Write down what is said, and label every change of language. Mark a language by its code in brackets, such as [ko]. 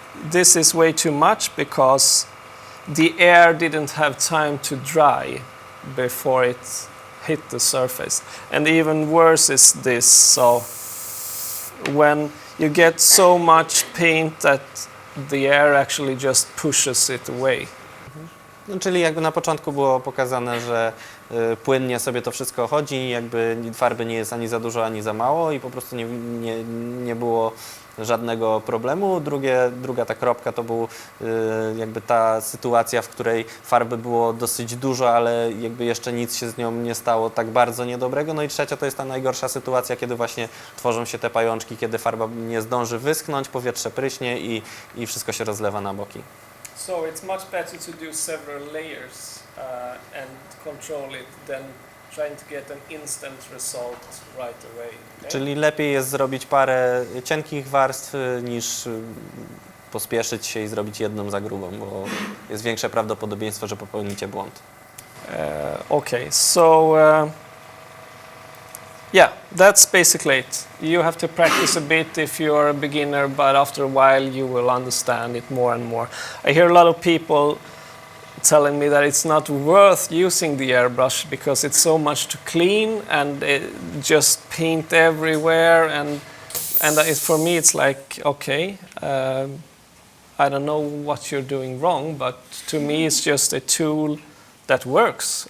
[en] This is way too much because the air didn't have time to dry before it hit the surface. And even worse is this, so when you get so much paint that the air actually just pushes it away. [pl] No, czyli jakby na początku było pokazane, że płynnie sobie to wszystko chodzi, jakby farby nie jest ani za dużo, ani za mało i po prostu nie było żadnego problemu. Druga ta kropka to był jakby ta sytuacja, w której farby było dosyć dużo, ale jakby jeszcze nic się z nią nie stało tak bardzo niedobrego. No i trzecia to jest ta najgorsza sytuacja, kiedy właśnie tworzą się te pajączki, kiedy farba nie zdąży wyschnąć, powietrze pryśnie i wszystko się rozlewa na boki. [en] So it's much better to do several layers and control it than trying to get an instant result right away. Okay? [pl] Czyli lepiej jest zrobić parę cienkich warstw niż pospieszyć się i zrobić jedną za grubą, bo jest większe prawdopodobieństwo, że popełnicie błąd. [en] Okay, so yeah, that's basically it. You have to practice a bit if you are a beginner, but after a while you will understand it more and more. I hear a lot of people telling me that it's not worth using the airbrush because it's so much to clean and just paint everywhere, and for me it's like, okay, I don't know what you're doing wrong, but to me it's just a tool that works.